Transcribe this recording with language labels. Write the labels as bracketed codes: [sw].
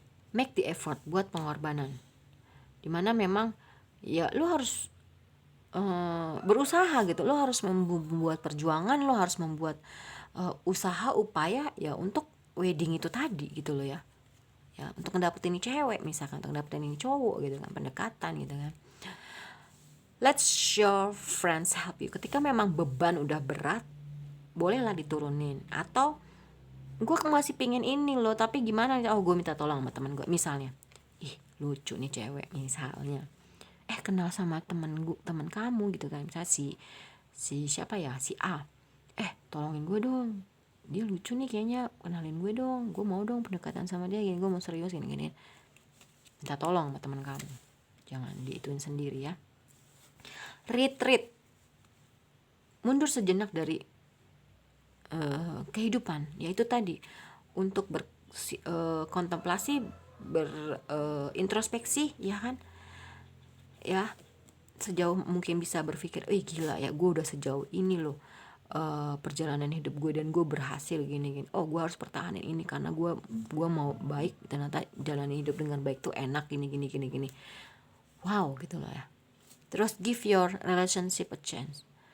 [en] Make the effort, [id] buat pengorbanan, dimana memang ya lo harus berusaha gitu, lo harus membuat perjuangan, lo harus membuat usaha, upaya ya untuk wedding itu tadi gitu lo ya, untuk ngedapetin ini cewek, misalkan untuk ngedapetin ini cowok gitu kan, pendekatan gitu kan. [en] Let's your friends help you. [id] Ketika memang beban udah berat, bolehlah diturunin. Atau gue masih pingin ini loh, tapi gimana? Oh, gue minta tolong sama teman gue. Misalnya, lucu nih cewek misalnya, kenal sama teman kamu gitu kan, misalnya si siapa ya, si A, tolongin gue dong, dia lucu nih kayaknya, kenalin gue dong, gue mau dong pendekatan sama dia, gini, gue mau serius gini. Minta tolong sama teman kamu, jangan diituin sendiri ya. Retreat, mundur sejenak dari kehidupan, yaitu tadi untuk kontemplasi, berintrospeksi ya kan ya, sejauh mungkin bisa berpikir, gila ya, gue udah sejauh ini loh perjalanan hidup gue, dan gue berhasil gini, oh gue harus pertahanin ini karena gue mau baik, ternyata jalani hidup dengan baik tuh enak, gini. Wow gitu loh ya. [en] Terus give your relationship a chance.